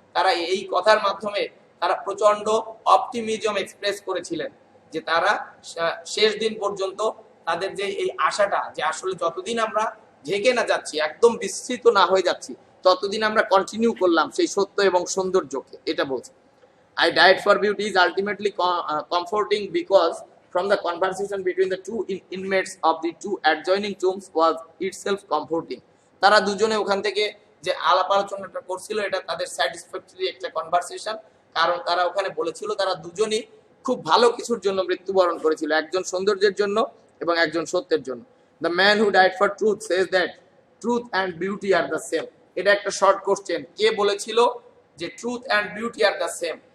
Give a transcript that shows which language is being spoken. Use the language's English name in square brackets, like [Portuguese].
[Bangla] তারা এই কথার মাধ্যমে তারা প্রচন্ড অপটিমিজম এক্সপ্রেস করেছিলেন, যে তারা শেষ দিন পর্যন্ত তাদের যে এই আশাটা, যে আসলে যতদিন আমরা ঢেকে না যাচ্ছি, একদম বিস্তৃত না হয়ে যাচ্ছি, ততদিন আমরা কন্টিনিউ করলাম সেই সত্য এবং সৌন্দর্যকে, এটা বলছে। [English] I died for beauty is ultimately comforting because from the conversation between the 2 inmates of the 2 adjoining tombs was itself comforting. [Bangla] তারা দুজনে ওখান থেকে যে আলাপ আলোচনাটা করছিল, এটা তাদের স্যাটিসফ্যাক্টরি একটা কনভারসেশন, কারণ তারা ওখানে বলেছিল তারা দুজনই খুব ভালো কিছুর জন্য মৃত্যুবরণ করেছিল, একজন সৌন্দর্যের জন্য এবং একজন সত্যের জন্য। [English] The man who died for truth says that truth and beauty are the same. [Bangla] এটা একটা শর্ট কোশ্চেন, কে বলেছিল যে [English] Truth and beauty are the same?